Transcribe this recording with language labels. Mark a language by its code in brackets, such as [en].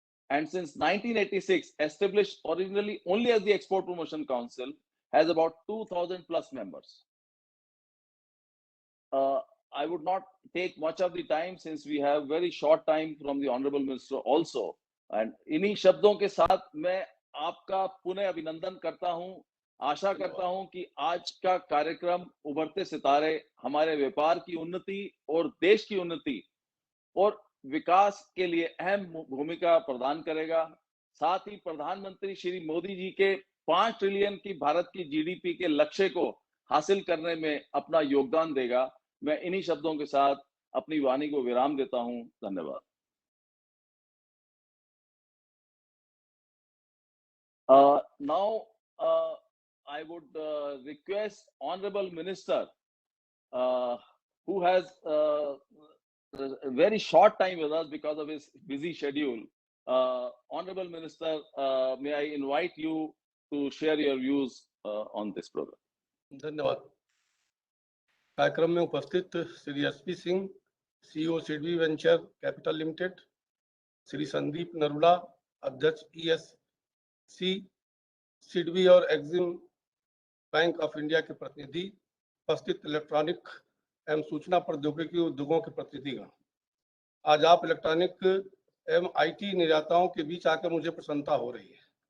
[en] And since 1986, established originally only as the Export Promotion Council, has about 2,000 plus members. I would not take much of the time since we have very short time from the Honorable Minister also. [hi] And इन्हीं शब्दों के साथ मैं आपका पुनः अभिनंदन करता हूं, आशा करता हूं कि आज का कार्यक्रम उभरते सितारे हमारे व्यापार की उन्नति और देश की उन्नति और विकास के लिए अहम भूमिका प्रदान करेगा। साथ ही प्रधानमंत्री श्री मोदी जी के 5 ट्रिलियन की भारत की जीडीपी के लक्ष्य को हासिल करने में अपना योगदान देगा। मैं इन्हीं शब्दों के साथ अपनी वाणी को विराम देता हूं। धन्यवाद। [en] Now I would request Honorable Minister, who has a very short time with us because of his busy schedule. Honorable Minister, may I invite you to share your views on this program. [hi] धन्यवाद। कार्यक्रम में उपस्थित Shri SP Singh, CEO SIDBI venture capital limited, Shri Sandeep Narula, अध्यक्ष ESC SIDBI और Exim bank of India के प्रतिनिधि, उपस्थित electronic एवं सूचना प्रौद्योगिकी उद्योगों के प्रतिनिधिगण, आज आप इलेक्ट्रॉनिक एवं आईटी निर्माताओं के बीच आकर मुझे प्रसन्नता हो रही है।